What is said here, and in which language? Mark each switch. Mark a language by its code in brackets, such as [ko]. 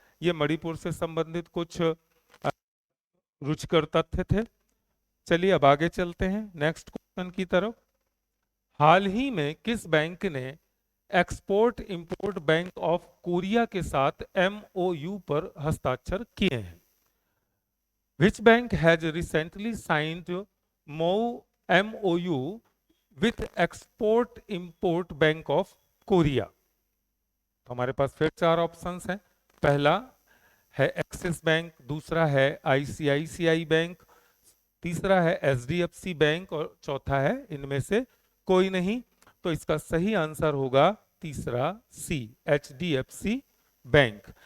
[hi] ये मणिपुर से संबंधित कुछ रुचिकर तथ्य थे। चलिए अब आगे चलते हैं नेक्स्ट क्वेश्चन की तरफ। हाल ही में किस बैंक ने export import bank of Korea के साथ MOU पर हस्ताक्षर किए हैं? [en] Which bank has recently signed MOU with Export Import Bank of Korea? [hi] तो हमारे पास फिर 4 ऑप्शंस हैं। पहला है एक्सिस बैंक, दूसरा है ICICI बैंक, तीसरा है HDFC बैंक, और चौथा है इनमें से कोई नहीं। तो इसका सही आंसर होगा तीसरा C, HDFC बैंक।